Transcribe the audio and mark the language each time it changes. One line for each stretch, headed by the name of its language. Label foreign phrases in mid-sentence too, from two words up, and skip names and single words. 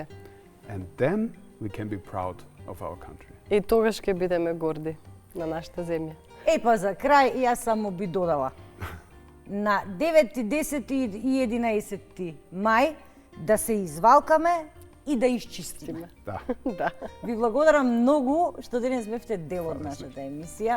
English: And then we can be proud of our country.
Macedonian: И тогаш ќе бидеме горди на нашата земја. Па за крај, јас само би додала. На 9, 10 и 11 мај да се извалкаме и да исчистиме. Da. Да. Ви благодарам многу што денес бевте дел од нашата емисија.